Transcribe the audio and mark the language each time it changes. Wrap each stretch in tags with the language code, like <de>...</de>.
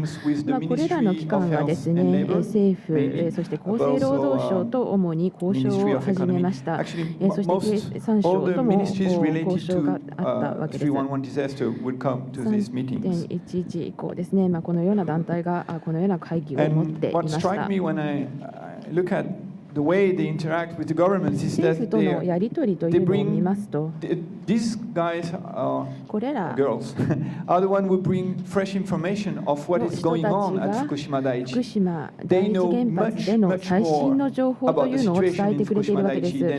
<ja>これらの機関がですね、政府、そして厚生労働省と主に交渉を始めました。そして経産省とも交渉があったわけです。 3.11 以降ですね、このような団体がこのような会議を持っていました。</ja> <en>Look at the way they interact with the government is that</en> <ja>政府とのやり取りというのを見ますと、</ja> <en>these guys</en> <ja>これら</ja> <en>girls are the one who bring fresh information of what is going on at 福島第一。</en> <ja>福島第一原発での最新の情報というのを伝えてくれているわけです。</ja>